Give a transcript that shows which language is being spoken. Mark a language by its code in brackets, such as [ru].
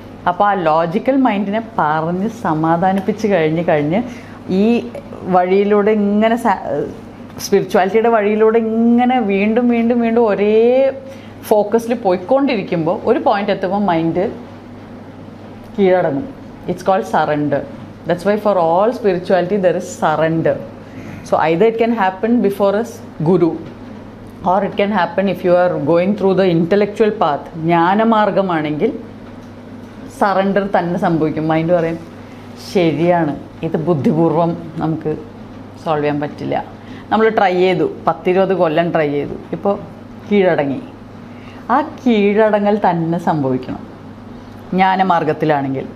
[ml] അപ്പോൾ ആ ലോജിക്കൽ മൈൻഡിനെ പറഞ്ഞ് സമാധാനിപ്പിച്ച് കഴിഞ്ഞ് ഈ വഴിയിലൂടെ ഇങ്ങനെ സ്പിരിച്വാലിറ്റിയുടെ വഴിയിലൂടെ ഇങ്ങനെ വീണ്ടും ഒരേ ഫോക്കസിൽ പോയിക്കൊണ്ടിരിക്കുമ്പോൾ ഒരു പോയിന്റ് എത്തുമ്പോൾ mind കീഴടങ്ങും. [en] It's called surrender. That's why for all spirituality there is surrender. So either it can happen before a guru or it can happen if you are going through the intellectual path. [ml] ജ്ഞാനമാർഗമാണെങ്കിൽ surrender തന്നെ സംഭവിക്കും. Mind പറയും ശരിയാണ്, ഇത് ബുദ്ധിപൂർവം നമുക്ക് solve ചെയ്യാൻ പറ്റില്ല. നമ്മൾ try ചെയ്തു, 10-20 കൊല്ലം ട്രൈ ചെയ്തു, ഇപ്പോൾ കീഴടങ്ങി. ആ കീഴടങ്ങൽ തന്നെ സംഭവിക്കണം. ജ്ഞാനമാർഗത്തിലാണെങ്കിൽ.